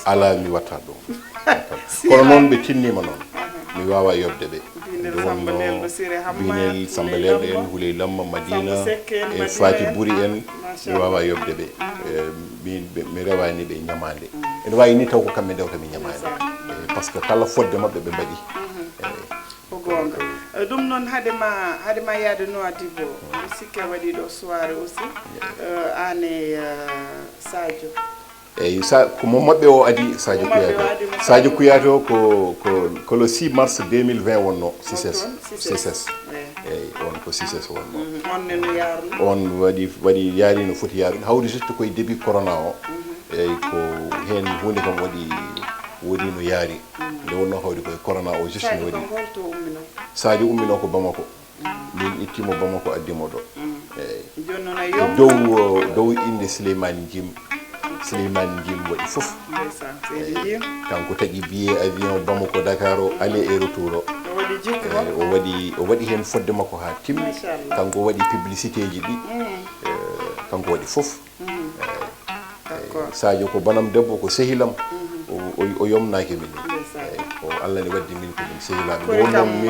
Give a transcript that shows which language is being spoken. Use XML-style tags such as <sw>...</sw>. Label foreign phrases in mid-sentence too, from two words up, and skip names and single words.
<ff>ala mi watta ɗum kono noon ɓe tinnima noon mi wawa yobde ɓe Binel Samba Lelɗo en Huley Lamma Madina e Fati Buri en mi wawa yobde ɓe mi rewani ɓe ñamade ene wawi ni taw ko kamɓe ndewta mi ñamade</ff> <fr>par ce que</fr> <ff>kala fodde mabɓe ɓe mbaɗi ko gonga ɗum noon haadema yaade Nouadhibou mi sikke waɗi ɗo</ff> <fr>soirée aussi</fr> <ff>ane Sadio eyyi komo mabɓe o adi Sadio Kouyaté o ko</ff> <fr>le 6 mars 2020</fr> <ff>wonno CSS eyyi on ko CSS wonno on waɗi yaari no foti yaarude hawde juste koye début corona o eyyi ko hen hunde kam woodi no yaari nde wonno hawde koye corona o juste no waɗi Sadio ummino ko Bamako min ittimo Bamako addimo ɗo eyyi dow inde Souleymane Jim waɗi fof kanko tagui</ff> <fr>billet avion</fr> <ff>Bamako Dakar o</ff> <fr>aller et retour</fr> <ff>o waɗi hen fodde makko ha timmi kanko waɗi publicité ji ɗi kanko waɗi fof Sadio ko banam debbo ko sehilam o yomnaki min ko Allah ne waddi min ko min sehilaɓe wonnon min</ff>